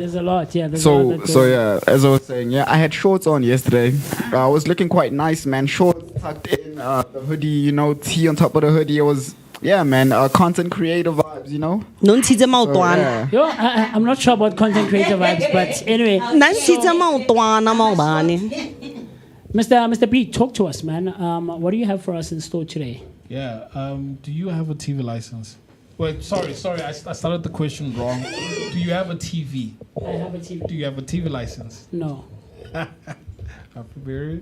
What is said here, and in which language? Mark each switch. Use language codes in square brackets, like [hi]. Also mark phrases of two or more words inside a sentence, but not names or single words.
[en] There's a lot, yeah. There's a lot that goes- Yeah, as I was saying, yeah, I had shorts on yesterday. I was looking quite nice, man. Shorts tucked in, the hoodie, tee on top of the hoodie. It was, yeah, man, content creator vibes, [st] Nonsize [en] So, [st] maotwana. [en] yeah. Yo, I'm not sure about content creator vibes, but anyway. [st] Nansize maotwana maobane. [en] Mr. B, talk to us, man. What do you have for us in store today? Yeah. Do you have a TV license? Wait, sorry. I started the question wrong. Do you have a TV? I have a TV. Do you have a TV license? No. Happy period.